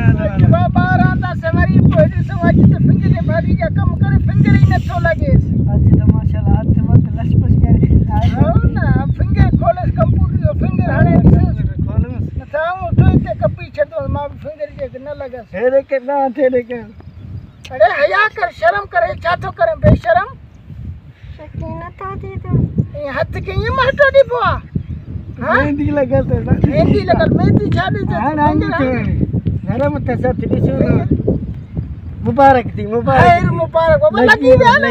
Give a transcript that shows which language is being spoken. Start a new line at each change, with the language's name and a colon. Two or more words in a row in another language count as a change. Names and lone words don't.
Sindhi: बाबा रहंदासीं वरी पोइ ॾिसूं अॼु त फिंगर भाभी जा कमु करे फिंगर ई नथो लॻेसि अॼु त माशाल्लाह हथ वथ लशपश करे हा न फिंगर खोलेसि कंप्यूटर जो फिंगर हाणे खोलूंसि नथा उठो हिते कपी छॾो मां बि फिंगर जे न लॻसि हेॾे के न हेॾे के अरे हया कर शर्म करे छा थो करे बेशरम नथो थिए थो ईअं हथ खे ईअं महटो ॾिबो आहे मेहंदी लॻल मेहंदी लॻल मेहंदी छा ॾिजे घर में त सभु ॾिसो मुबारक थी ख़ैर मुबारक बाबा लॻी विया न